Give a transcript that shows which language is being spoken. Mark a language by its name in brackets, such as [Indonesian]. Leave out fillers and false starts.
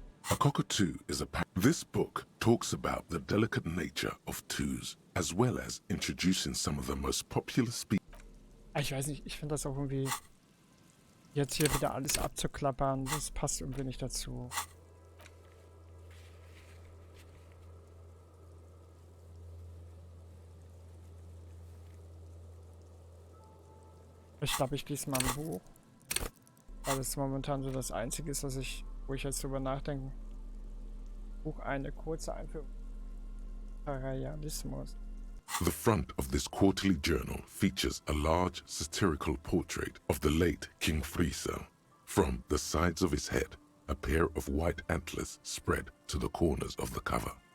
[English] A cockatoo is a This book talks about the delicate nature of twos, as well as introducing some of the most popular species. [German] Ich weiß nicht, ich finde das auch irgendwie. Jetzt hier wieder alles abzuklappern, das passt irgendwie nicht dazu. Ich glaube, ich lese mal ein Buch. Weil das momentan so das Einzige ist, wo ich jetzt drüber nachdenke. Buch eine kurze Einführung. Realismus. [English] The front of this quarterly journal features a large satirical portrait of the late King Friesel. From the sides of his head, a pair of white antlers spread to the corners of the cover.